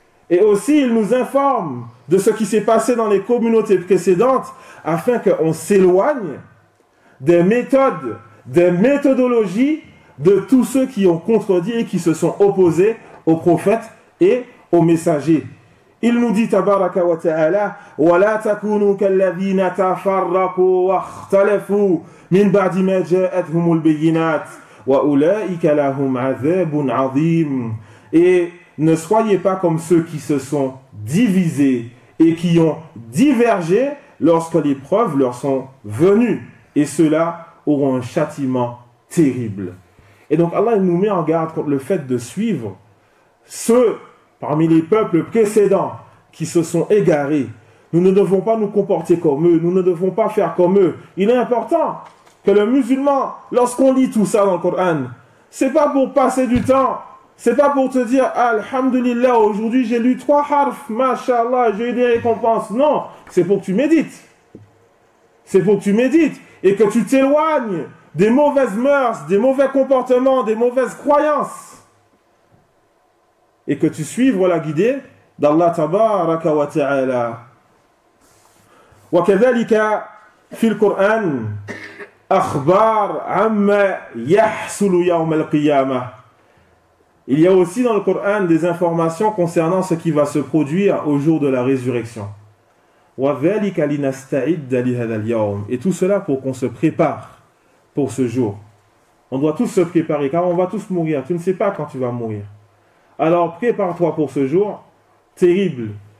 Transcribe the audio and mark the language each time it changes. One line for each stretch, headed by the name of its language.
French: Et aussi, il nous informe de ce qui s'est passé dans les communautés précédentes afin qu'on s'éloigne des méthodes, des méthodologies de tous ceux qui ont contredit et qui se sont opposés aux prophètes et aux messagers. Il nous dit tabaraka wa ta'ala
Arabic: وَلَا تَكُونُوا كَالَّذِينَ تَفَرَّقُوا وَاخْتَلَفُوا مِنْ بَعْدِ مَا جَاءَتْهُمُ الْبَيِّنَاتِ وَأُولَئِكَ لَهُمْ عَذَابٌ عَظِيمٌ.
French: Et ne soyez pas comme ceux qui se sont divisés et qui ont divergé lorsque les preuves leur sont venues. Et ceux-là auront un châtiment terrible. Et donc Allah nous met en garde contre le fait de suivre ceux parmi les peuples précédents qui se sont égarés. Nous ne devons pas nous comporter comme eux, nous ne devons pas faire comme eux. Il est important que le musulman, lorsqu'on lit tout ça dans le Coran, c'est pas pour passer du temps, c'est pas pour te dire Alhamdulillah, aujourd'hui j'ai lu 3 harfs, Masha'Allah, j'ai eu des récompenses. Non, c'est pour que tu médites. C'est pour que tu médites et que tu t'éloignes des mauvaises mœurs, des mauvais comportements, des mauvaises croyances. Et que tu suives la guidée d'Allah tabaraka wa ta'ala.
Arabic: وكذلك في القرآن أخبار عما يحصل يوم القيامة.
French: Il y a aussi dans le Coran des informations concernant ce qui va se produire au jour de la résurrection.
Arabic: وذلك لنستعد لهذا اليوم.
French: Et tout cela pour qu'on se prépare pour ce jour. On doit tous se préparer car on va tous mourir. Tu ne sais pas quand tu vas mourir. Alors prépare-toi pour ce jour terrible.